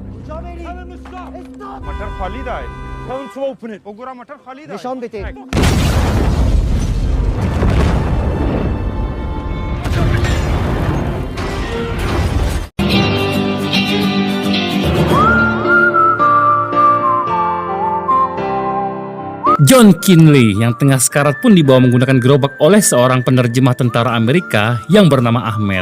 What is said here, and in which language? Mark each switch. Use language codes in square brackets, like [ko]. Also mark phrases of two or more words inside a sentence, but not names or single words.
[hi] मटर खाली था हम सुबह ओपन वो पूरा मटर खाली था निशान देते [id] John Kinley yang tengah sekarat pun dibawa menggunakan gerobak oleh seorang penerjemah tentara Amerika yang bernama Ahmed.